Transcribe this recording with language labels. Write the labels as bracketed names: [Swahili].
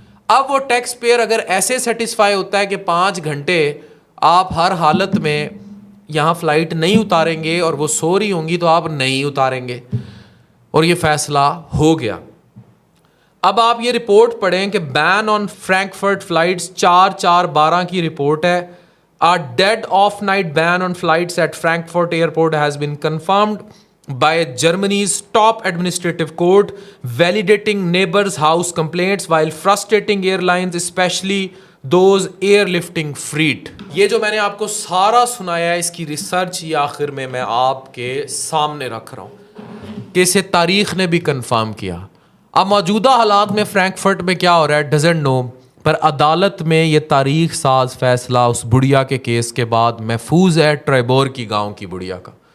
[Hindi] अब वो tax payer अगर ऐसे सेटिस्फाई होता है कि 5 घंटे आप हर हालत में यहाँ फ़्लाइट नहीं उतारेंगे और वो सो रही होंगी तो आप नहीं उतारेंगे, और ये फ़ैसला हो गया। अब आप ये रिपोर्ट पढ़ें कि [English] ban on Frankfurt flights [Hindi] 4/4/12 की रिपोर्ट है। [English] A dead off night ban on flights at Frankfurt Airport has been confirmed by Germany's top administrative court, validating neighbors' house complaints while frustrating airlines, especially those airlifting freight. [Hindi] ये जो मैंने आपको सारा सुनाया है इसकी रिसर्च ये आखिर में मैं आपके सामने रख रहा हूँ कि इसे तारीख ने भी कंफर्म किया। अब मौजूदा हालात में फ्रैंकफर्ट में क्या हो रहा है [English] doesn't know, [Hindi] पर अदालत में ये तारीख साज फैसला उस बुढ़िया के केस के बाद महफूज है ट्रिबोर की गांव की बुढ़िया का।